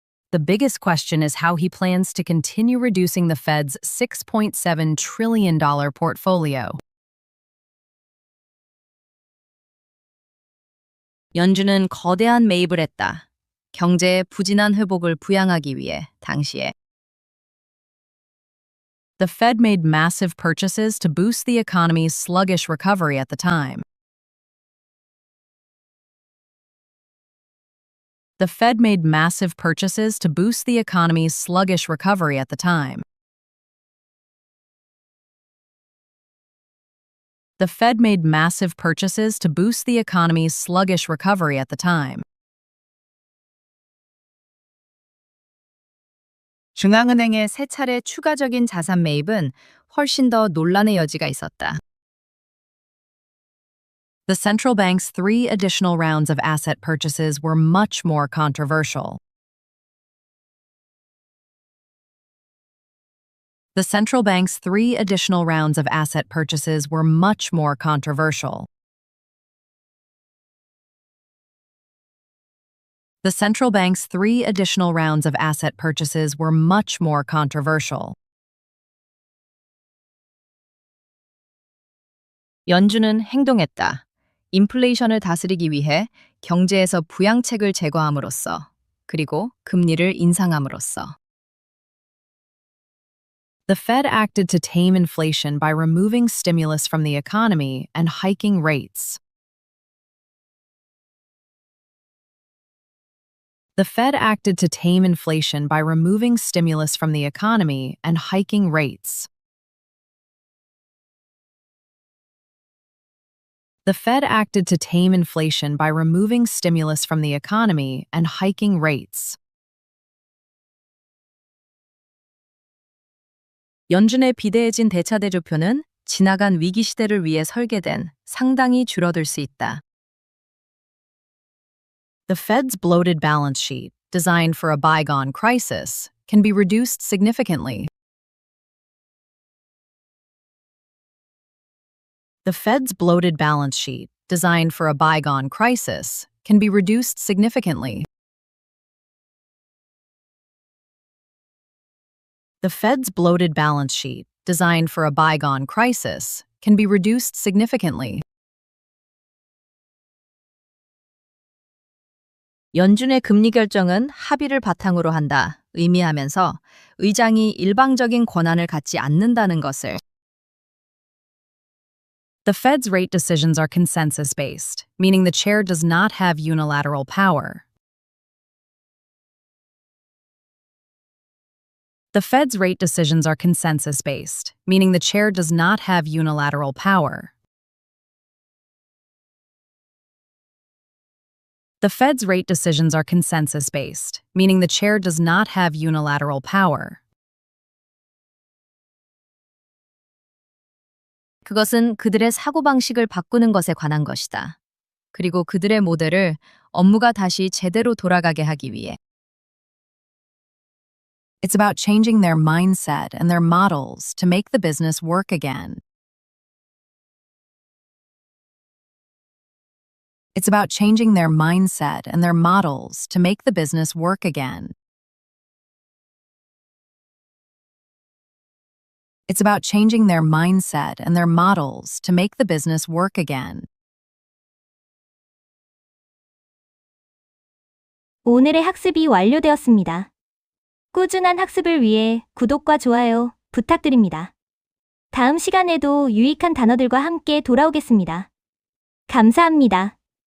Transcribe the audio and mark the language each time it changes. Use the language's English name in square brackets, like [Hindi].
[English] The biggest question is how he plans to continue reducing the Fed's $6.7 trillion portfolio. [Korean] 연준은 거대한 매입을 했다. 경제의 부진한 회복을 부양하기 위해 당시에. [English] The Fed made massive purchases to boost the economy's sluggish recovery at the time. The Fed made massive purchases to boost the economy's sluggish recovery at the time. The Fed made massive purchases to boost the economy's sluggish recovery at the time. [Korean] 중앙은행의 세 차례 추가적인 자산 매입은 훨씬 더 논란의 여지가 있었다. [English] The central bank's 3 additional rounds of asset purchases were much more controversial. The central bank's 3 additional rounds of asset purchases were much more controversial. The central bank's 3 additional rounds of asset purchases were much more controversial. [Korean] 연준은 행동했다. 인플레이션을 다스리기 위해 경제에서 부양책을 제거함으로써 그리고 금리를 인상함으로써. [English] The Fed acted to tame inflation by removing stimulus from the economy and hiking rates. The Fed acted to tame inflation by removing stimulus from the economy and hiking rates. The Fed acted to tame inflation by removing stimulus from the economy and hiking rates. [Korean] 연준의 비대해진 대차대조표는 지나간 위기 시대를 위해 설계된 상당히 줄어들 수 있다. [English] The Fed's bloated balance sheet, designed for a bygone crisis, can be reduced significantly. The Fed's bloated balance sheet, designed for a bygone crisis, can be reduced significantly. The Fed's bloated balance sheet, designed for a bygone crisis, can be reduced significantly. [Korean] 연준의 금리 결정은 합의를 바탕으로 한다 의미하면서 의장이 일방적인 권한을 갖지 않는다는 것을. [English] The Fed's rate decisions are consensus-based, meaning the chair does not have unilateral power. The Fed's rate decisions are consensus-based, meaning the chair does not have unilateral power. The Fed's rate decisions are consensus-based, meaning the chair does not have unilateral power. [Korean] 그것은 그들의 사고방식을 바꾸는 것에 관한 것이다. 그리고 그들의 모델을 업무가 다시 제대로 돌아가게 하기 위해. [English] It's about changing their mindset and their models to make the business work again. It's about changing their mindset and their models to make the business work again. It's about changing their mindset and their models to make the business work again. [Korean] 오늘의 학습이 완료되었습니다. 꾸준한 학습을 위해 구독과 좋아요 부탁드립니다. 다음 시간에도 유익한 단어들과 함께 돌아오겠습니다. 감사합니다.